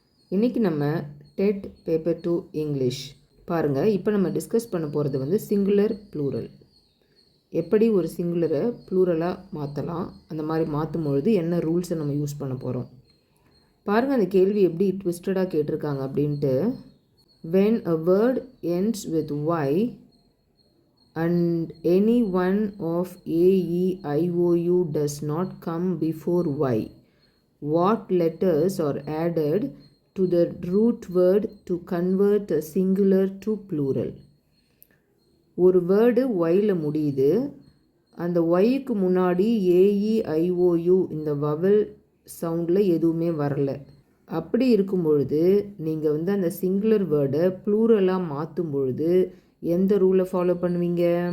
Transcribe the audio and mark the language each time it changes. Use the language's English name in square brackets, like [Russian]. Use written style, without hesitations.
[Tamil] இன்றைக்கி நம்ம dead paper 2 English பாருங்கள். இப்போ நம்ம டிஸ்கஸ் பண்ண போகிறது வந்து சிங்குலர் ப்ளூரல். எப்படி ஒரு சிங்குலரை ப்ளூரலாக மாற்றலாம், அந்த மாதிரி மாற்றும் பொழுது என்ன ரூல்ஸை நம்ம யூஸ் பண்ண போகிறோம் பாருங்கள். அந்த கேள்வி எப்படி ட்விஸ்டடாக கேட்டிருக்காங்க அப்படின்ட்டு. [English] when a word ends with y and any one of a, e, I, o, u does not come before y, what letters are added to the root word to convert a singular to plural? [Tamil] ஒரு word yல முடியுது, அந்த yக்கு முன்னாடி AE IOU இந்த vowel சவுண்டில் எதுவுமே வரல. அப்படி இருக்கும் பொழுது நீங்கள் வந்து அந்த சிங்குலர் வேர்டை ப்ளூரலாக மாற்றும் பொழுது எந்த ரூலை ஃபாலோ பண்ணுவீங்க?